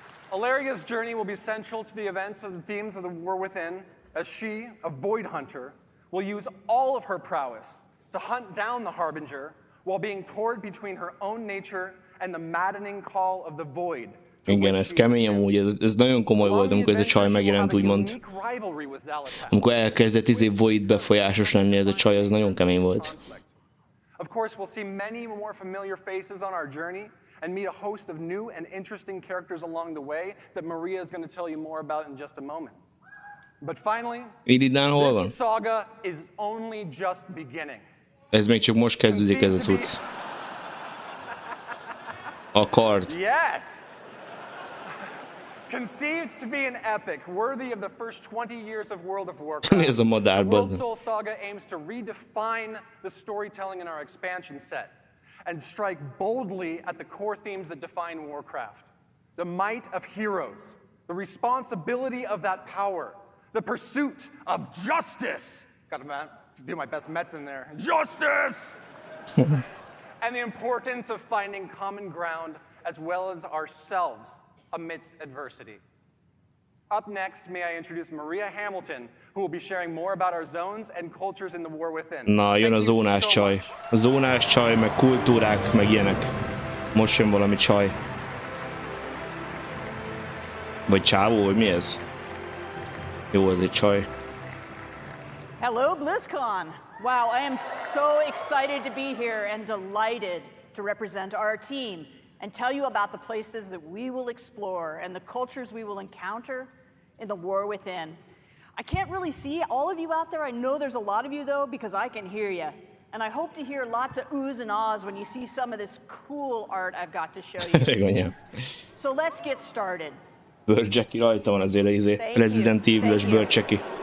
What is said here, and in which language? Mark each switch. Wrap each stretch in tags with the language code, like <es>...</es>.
<en>Alaria's journey will be central to the events of the themes of the War Within, as she, a void hunter, will use all of her prowess to hunt down the Harbinger while being torn between her own nature and the maddening call of the void.</en> <hu>Igen, ez kemény amúgy, ez nagyon komoly volt, amikor ez a csaj megjelent, úgymond. Amikor elkezdett Void befolyásos lenni, ez a csaj, az nagyon kemény volt.</hu> <en>Of course, we'll see many more familiar faces on our journey and meet a host of new and interesting characters along the way that Maria is going to tell you more about in just a moment. But finally, this saga is only just beginning.</en> <hu>Ez még csak most kezdődik, ez a cucc. A kard.</hu> <en>Yes! Conceived to be an epic worthy of the first 20 years of World of Warcraft,</en> <hu>Ez a madár,</hu> <en>the World Soul Saga aims to redefine the storytelling in our expansion set and strike boldly at the core themes that define Warcraft. The might of heroes, the responsibility of that power, the pursuit of justice. Got to do my best Metzen there. Justice! And the importance of finding common ground as well as ourselves amidst adversity. Up next, may I introduce Maria Hamilton, who will be sharing more about our zones and cultures in the War Within.</en> <hu>Na, jön a zónás csaj. A zónás csaj, meg kultúrák, meg ilyenek. Most jön valami csaj. Vagy csávó, vagy mi ez? Jó, ez egy csaj.</hu> <en>Hello, BlizzCon! Wow, I am so excited to be here and delighted to represent our team and tell you about the places that we will explore and the cultures we will encounter in the War Within. I can't really see all of you out there. I know there's a lot of you, though, because I can hear you. And I hope to hear lots of oohs and ahs when you see some of this cool art I've got to show you. So let's get started.</en> <hu>Bőrcseki rajta van azért Resident Evil-ös bőrcseki.</hu>